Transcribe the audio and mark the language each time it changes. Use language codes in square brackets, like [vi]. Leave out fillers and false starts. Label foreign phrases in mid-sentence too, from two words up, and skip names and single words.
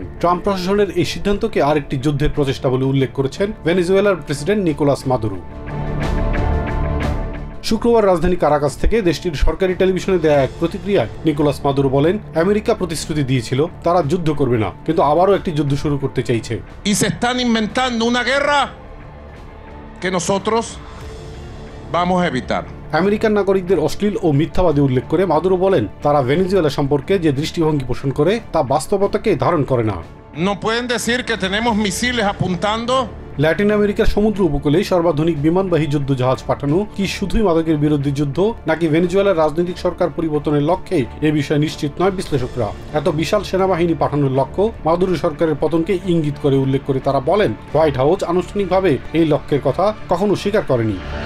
[bn] ট্রাম্প প্রশাসনের এই সিদ্ধান্তকে আরেকটি যুদ্ধের প্রচেষ্টা বলে উল্লেখ করেছেন ভেনেজুয়েলার প্রেসিডেন্ট নিকোলাস মাদুরো। শুক্রবার রাজধানী কারাকাস থেকে দেশটির সরকারি টেলিভিশনে দেয়া এক প্রতিক্রিয়ায় নিকোলাস মাদুরো বলেন, আমেরিকা প্রতিশ্রুতি দিয়েছিল তারা যুদ্ধ করবে না, কিন্তু আবারও একটি যুদ্ধ শুরু করতে চাইছে। [es] Y se están inventando una guerra que nosotros vamos a evitar. [bn] আমেরিকান নাগরিকদের অশ্লীল ও মিথ্যাবাদী উল্লেখ করে মাদুরো বলেন, তারা ভেনেজুয়েলা সম্পর্কে যে দৃষ্টিভঙ্গি পোষণ করে তা বাস্তবতাকে ধারণ করে না। [es] No pueden decir que tenemos misiles apuntando. [bn] ল্যাটিন আমেরিকার সমুদ্র উপকূলে সর্বাধুনিক বিমানবাহী যুদ্ধজাহাজ পাঠানো কি শুধুই মাদকের বিরুদ্ধে যুদ্ধ, নাকি ভেনেজুয়েলার রাজনৈতিক সরকার পরিবর্তনের লক্ষ্যে এ বিষয়ে নিশ্চিত নয় বিশ্লেষকরা। এত বিশাল সেনাবাহিনী পাঠানোর লক্ষ্য মাদুরো সরকারের পতনকে ইঙ্গিত করে উল্লেখ করে তারা বলেন, হোয়াইট হাউস আনুষ্ঠানিকভাবে এই লক্ষ্যের কথা কখনো স্বীকার করেনি।